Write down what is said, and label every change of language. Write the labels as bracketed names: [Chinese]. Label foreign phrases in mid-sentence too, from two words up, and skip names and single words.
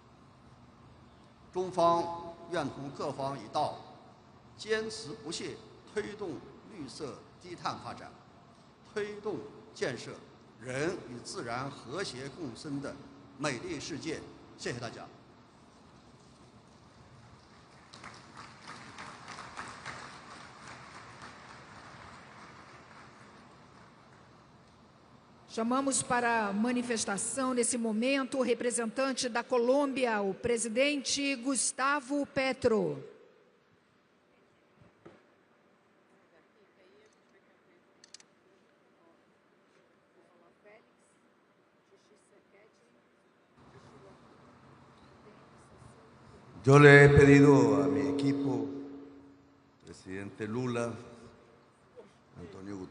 [Chinese] 中方愿同各方一道，坚持不懈推动绿色低碳发展，推动建设人与自然和谐共生的美丽世界。谢谢大家。 [Portuguese] Chamamos para a manifestação, nesse momento, o representante da Colômbia, o presidente Gustavo Petro. [Spanish] Yo le he pedido a mi equipo, presidente Lula, Antonio